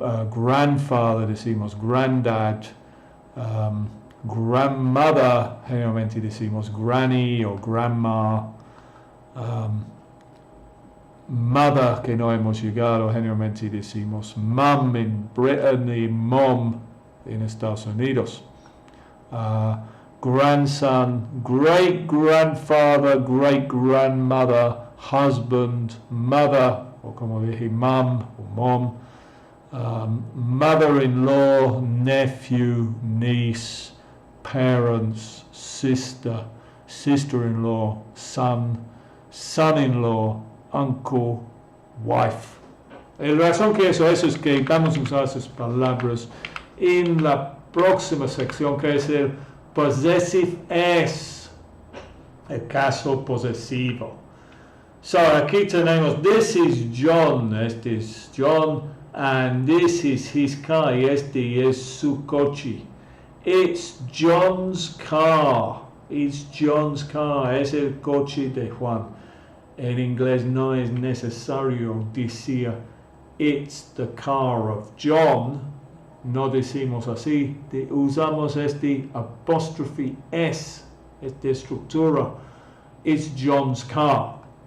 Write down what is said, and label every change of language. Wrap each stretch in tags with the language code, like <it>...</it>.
<es>Grandfather decimos granddad. Grandmother generalmente decimos granny o grandma. Mother, que no hemos llegado, generalmente decimos mum en Britain y mom en Estados Unidos.</es> <en>Grandson, great grandfather, great grandmother, husband, mother,</en> <es>o como dije,</es> <en>mum o mom, mother-in-law, nephew, niece, parents, sister, sister-in-law, son, son-in-law, uncle, wife.</en> <es>La razón que eso es que vamos a usar esas palabras en la próxima sección, que es el possessive s, el caso posesivo. So aquí tenemos,</es> <en>this is John,</en> <es>este es John,</es> <en>and this is his car,</en> <es>y este es su coche.</es> <en>It's John's car, it's John's car,</en> <es>es el coche de Juan. En inglés no es necesario decir</es> <en>it's the car of John,</en> <es>no decimos así, usamos este apóstrofe s, esta estructura,</es> <en>it's John's car.</en>